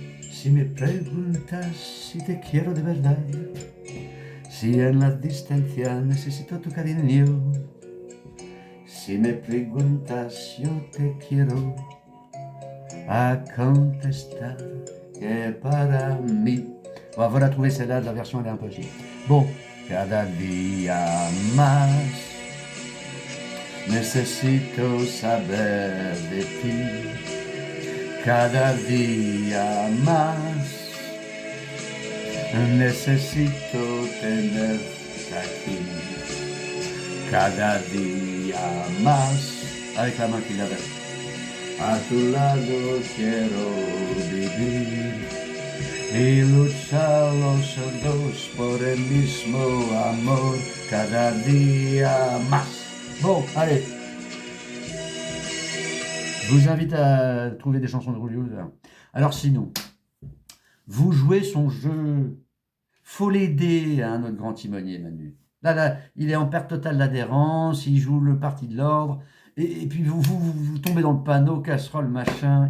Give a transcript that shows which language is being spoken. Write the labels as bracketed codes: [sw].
[es] Si me preguntas si te quiero de verdad, si en la distancia necesito tu cariño, si me preguntas yo te quiero a contestar que para mí. [fr] Bon, voilà, trouver celle-là, la version elle est un peu chic. [es] Bon, cada día más necesito saber de ti. Cada día más necesito tenerte aquí. Cada día más, [fr] avec la main qui la verse. [es] A tu lado quiero vivir y luchar los dos por el mismo amor cada día más. [fr] Bon, allez. Je vous invite à trouver des chansons de Julio. Alors sinon, vous jouez son jeu. Faut l'aider à un autre grand timonier, Manu. Là, il est en perte totale d'adhérence, il joue le parti de l'ordre, et puis vous tombez dans le panneau, casserole, machin.